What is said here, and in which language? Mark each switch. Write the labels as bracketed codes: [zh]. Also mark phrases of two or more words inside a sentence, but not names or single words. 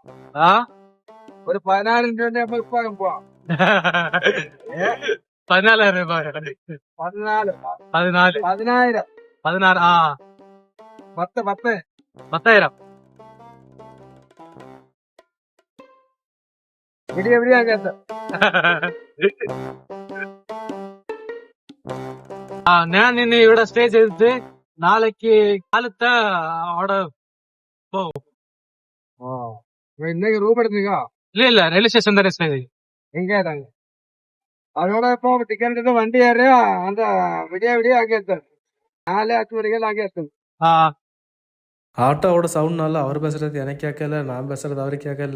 [ta] ஒரு 14 ரூபாய் நமக்கு இப்ப போவோம். 14,000 ரூபாய். 14 14 16 16 10,000. விடிய விடிய கேட்ட [ml] ഞാൻ നിന്നെ ഇവിടെ സ്റ്റേ ചെയ്തിട്ട് നാളേക്ക് കാലത്ത് അവിടെ പോവും. [ta] இன்னைக்கு ரூம் எடுத்தீங்க? இல்ல ரயில்வே ஸ்டேஷன் தானே ஸ்டே செய்யும். எங்க தாங்க அதோட இப்போ டிக்கெட் எடுத்து வண்டி ஏறி அந்த விடிய விடிய அங்கே எடுத்தாரு. 4-5 வரைக்கும் அங்கே எடுத்தது. ஆட்டோவோட சவுண்ட்னால அவர் பேசுறது எனக்கு கேட்கல, நான் பேசுறது அவருக்கு கேட்கல.